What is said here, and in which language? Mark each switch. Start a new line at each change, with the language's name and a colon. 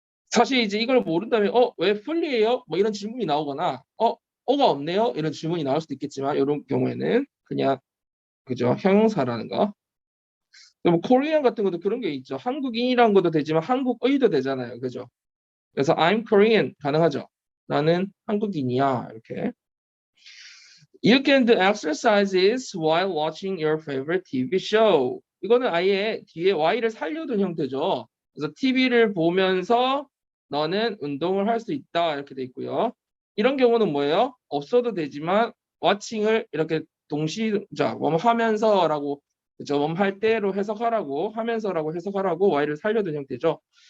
Korean: 사실 이제 이걸 모른다면 왜 fully예요? 뭐 이런 질문이 나오거나 어가 없네요. 이런 질문이 나올 수도 있겠지만 이런 경우에는 그냥 그죠? 형용사라는 거. 뭐 코리안 같은 것도 그런 게 있죠. 한국인이라는 것도 되지만 한국의도 되잖아요. 그죠? 그래서
English: I'm Korean
Korean: 가능하죠. 나는 한국인이야. 이렇게.
English: You can do exercises while watching your favorite TV show.
Korean: 이거는 아예 뒤에 Y를 살려둔 형태죠. 그래서 TV를 보면서 너는 운동을 할 수 있다. 이렇게 돼 있고요. 이런 경우는 뭐예요? 없어도 되지만 watching을 이렇게 동시자 하면서라고 그죠? 할 때로 해석하라고 하면서라고 해석하라고 Y를 살려둔 형태죠.